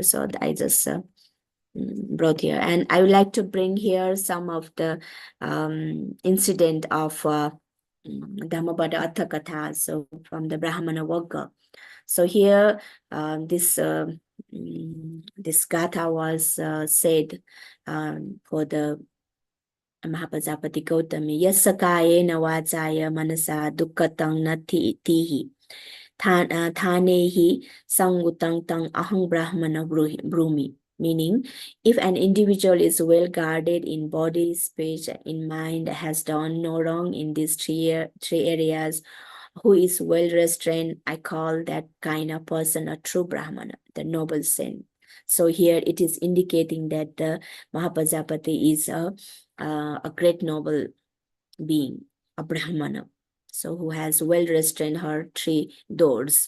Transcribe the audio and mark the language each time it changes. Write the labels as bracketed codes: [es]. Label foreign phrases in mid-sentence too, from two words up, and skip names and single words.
[en] So I just brought here, and I would like to bring here some of the incident of Dhammapada Atha Katha, so from the Brahmana Vagga. So here this gatha was said for the Mahaprajapati Gautami. [pi] Yasakayena vajaya manasa dukkatang nati itihi. Thanehi sangutang tang ahang brahmana brumi. [en] Meaning, if an individual is well guarded in body, speech, in mind, has done no wrong in these three areas, who is well restrained, I call that kind of person a true Brahmana, the noble saint. So here it is indicating that the Mahaprajapati is a great noble being, a Brahmana, so who has well restrained her three doors.